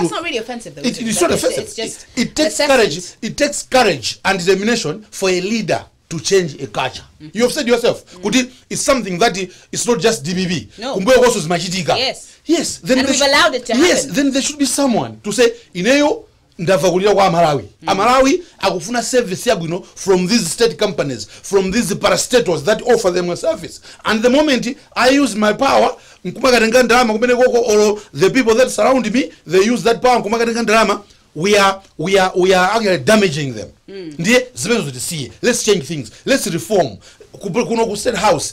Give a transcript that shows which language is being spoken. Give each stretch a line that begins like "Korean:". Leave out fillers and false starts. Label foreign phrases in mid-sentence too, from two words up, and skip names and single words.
English: Well, that's not really offensive, though. It's not offensive. It's just it takes courage. It takes courage and determination for a leader to change a culture. You have said yourself, it's something that is not just DBB. No. Yes. Yes. Then and we've allowed it to happen. Yes. Then there should be someone to say,
Nyanja: ineyo ndavakulira kwa Malawi. Malawi akufuna service yabu
English: from these state companies, from these parastatals that offer them a service. And the moment I use my power, or the people that surround me, they use that power. We are actually damaging them. Let's change things. Let's reform. State house.